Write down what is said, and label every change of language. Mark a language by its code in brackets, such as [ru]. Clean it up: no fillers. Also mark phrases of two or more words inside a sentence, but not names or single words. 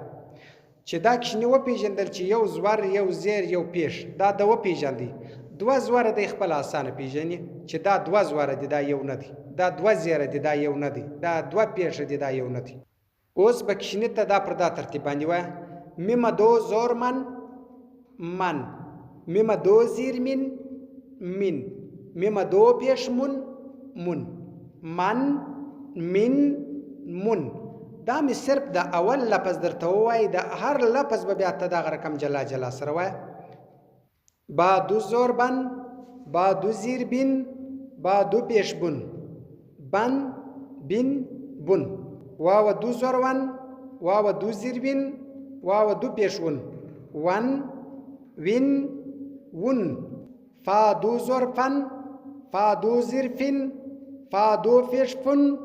[ps] چې دا کښنی و پیژندل چې یو زور، یو زیر، یو پیش، دا د و پیژندي. دو زور د خپل اسانه پیژني چې دا دو زور دي، دا یو نه دی، دا دو زیر دي، دا یو نه دی، دا دو پیشه دي، دا یو نه دی. اوس به کښنی ته دا پر دا ترتیب باندې وایه: میم دو زور من، میم دو زیر من، میم دو پیش من، من، دا می صرف دا اول لفظ در توای، دا هر لفظ به بیا ته دا رقم جلا جلا سره وای. با دو زور با دو زیر با دو پیش بن واو دو زور واو دو زیر واو دو پیش ون فا دو زور فا دو زیر فا دو پیش فن